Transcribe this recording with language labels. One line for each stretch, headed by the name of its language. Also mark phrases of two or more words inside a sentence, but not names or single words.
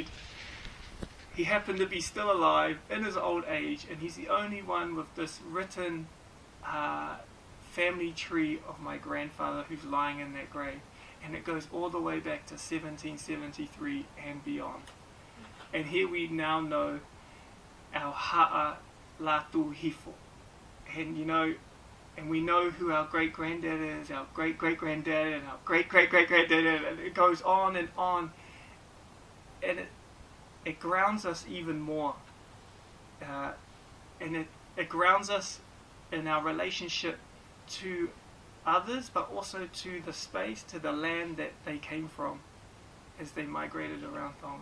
English: He happened to be still alive in his old age, and he's the only one with this written family tree of my grandfather who's lying in that grave. And it goes all the way back to 1773 and beyond. And here we now know our
Tongan: ha'a latu hifo.
English: And we know who our great-granddad is, our great-great-granddad, and our great-great-great-granddad, and it goes on and on. And it grounds us even more. And it grounds us in our relationship to others, but also to the space, to the land that they came from as they migrated around Tonga.